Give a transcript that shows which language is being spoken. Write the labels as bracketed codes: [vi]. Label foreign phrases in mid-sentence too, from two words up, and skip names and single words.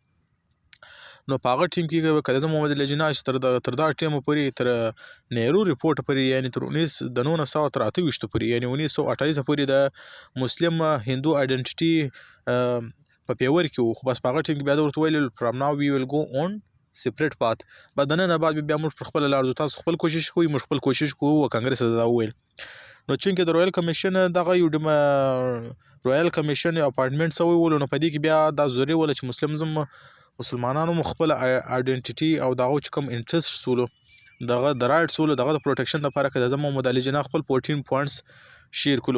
[ps] نو په هغه ټیم کې کله محمد لجناش تر دا ټیم پورې تر نهرو رپورټ پورې یعنی تر 1928 پورې یعنی 1928 پورې د [en] Muslim Hindu identity [ps] په پیور کې وو. خو بس په هغه ټیم کې بیا ورته ویل [en] from now we will go on separate path. [ps] بعد نه بعد بیا موږ خپل لار ځو، تاسو خپل کوشش کوئ، موږ خپل کوشش کوو. او کانګرس دا ویل نو چونکې د [en] royal commission [ps] دغه یو [en] royal commission [ps] اپارټمنټ سوی ولو، نو په دې کې بیا دا ضروري ول چې مسلمانانو خپل آیډنټیټي او دغه چې کوم انټرست سولو دغه د رائټس ولو دغه د پروټیکشن لپاره کې د محمد علي جناح خپل 14 [en] points share [ps] کړو.